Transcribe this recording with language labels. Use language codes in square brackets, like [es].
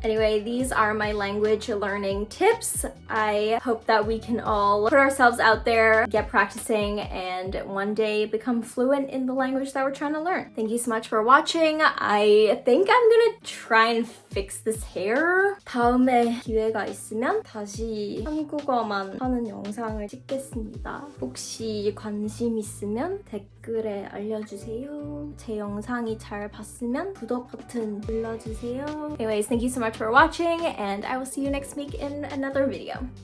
[en] Anyway, these are my language learning tips. I hope that we can all put ourselves out there, get practicing, and one day become fluent in the language that we're trying to learn. Thank you so much for watching. I think I'm gonna try and fix this hair. [ko] 다음에 기회가 있으면 다시 한국어만 하는 영상을 찍겠습니다. 혹시 관심 있으면 댓글에 알려주세요. 제 영상이 잘 봤으면 구독 버튼 눌러주세요. [en] Anyways, thank you so much for watching and I will see you next week in another video.